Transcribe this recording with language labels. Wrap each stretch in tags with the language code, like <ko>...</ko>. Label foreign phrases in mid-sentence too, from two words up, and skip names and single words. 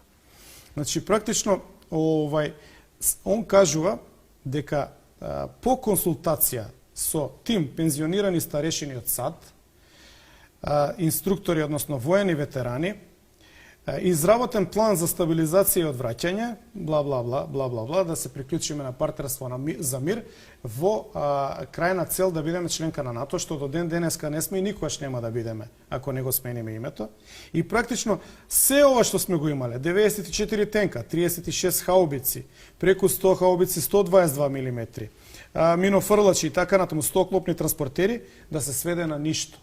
<mk>Значи, практично, он кажува дека по консултација со тим пензионирани старешини од САД, инструктори, односно воени ветерани, изработен план за стабилизација и одвраќање, бла, бла, бла, бла, бла, бла, да се приклучиме на партнерство за мир, во крајна цел да бидеме членка на НАТО, што до ден денеска не сме и никогаш нема да бидеме, ако не го смениме името. И практично, се ова што сме го имале, 94 тенка, 36 хаубици, преку 100 хаубици, 122 мм, минофрлачи и така натаму, 100 клопни транспортери, да се сведе на ништо.</mk>